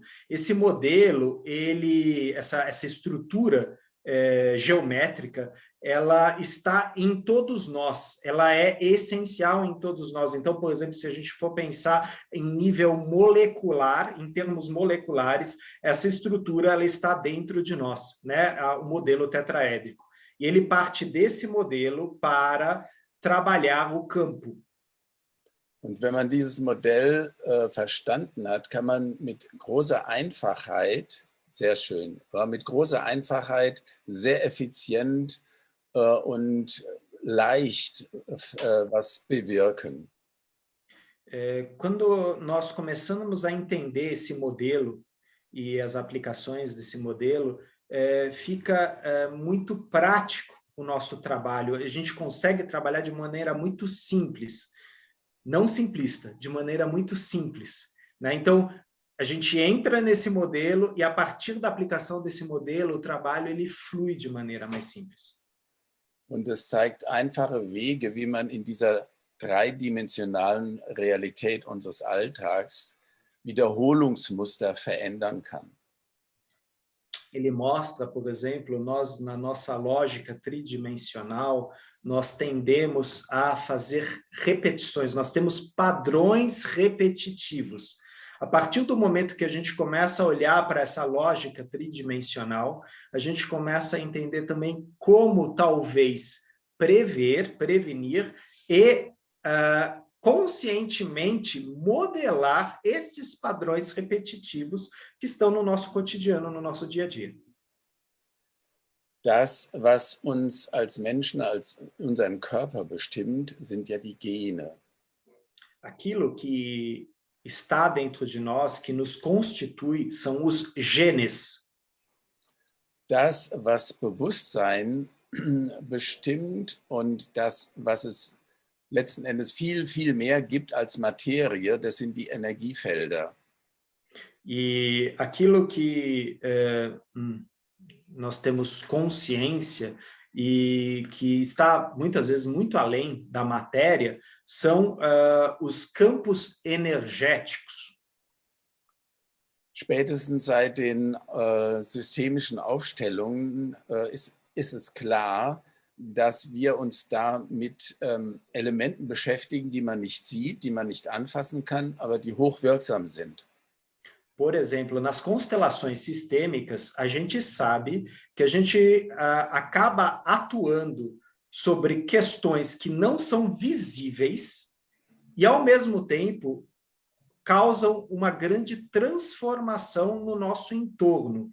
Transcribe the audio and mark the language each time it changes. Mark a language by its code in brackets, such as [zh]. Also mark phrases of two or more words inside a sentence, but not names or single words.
[pt] Esse modelo, essa estrutura geométrica, ela está em todos nós, ela é essencial em todos nós. Então, por exemplo, se a gente for pensar em nível molecular, em termos moleculares, essa estrutura ela está dentro de nós, né? O modelo tetraédrico. E ele parte desse modelo para trabalhar o campo. [de] Und wenn man dieses Modell verstanden hat, kann man mit großer Einfachheit, sehr schön, mit großer Einfachheit, sehr effizient und leicht was bewirken. [pt] Quando nós começamos a entender esse modelo e as aplicações desse modelo, fica muito prático o nosso trabalho. A gente consegue trabalhar de maneira muito simples, não simplista, de maneira muito simples, né? Então, a gente entra nesse modelo e a partir da aplicação desse modelo, o trabalho ele flui de maneira mais simples. [de] Und es zeigt einfache Wege, wie man in dieser dreidimensionalen Realität unseres Alltags Wiederholungsmuster verändern kann. [pt] Ele mostra, por exemplo, nós, na nossa lógica tridimensional, nós tendemos a fazer repetições, nós temos padrões repetitivos. A partir do momento que a gente começa a olhar para essa lógica tridimensional, a gente começa a entender também como talvez prevenir e conscientemente modelar esses padrões repetitivos que estão no nosso cotidiano, no nosso dia a dia. [de] Das, was uns als Menschen, als unseren Körper bestimmt, sind ja die Gene. [pt] Aquilo que está dentro de nós, que nos constitui, são os genes. [de] Das, was Bewusstsein bestimmt und das, was es letzten Endes viel, viel mehr gibt als Materie, das sind die Energiefelder. [pt] E aquilo que nós temos consciência e que está muitas vezes muito além da matéria são os campos energéticos. [de] Spätestens seit den systemischen Aufstellungen ist es klar, dass wir uns da mit Elementen beschäftigen, die man nicht sieht, die man nicht anfassen kann, aber die hochwirksam sind. [pt] Por exemplo, nas constelações sistêmicas, a gente sabe que a gente acaba atuando sobre questões que não são visíveis e, ao mesmo tempo, causam uma grande transformação no nosso entorno.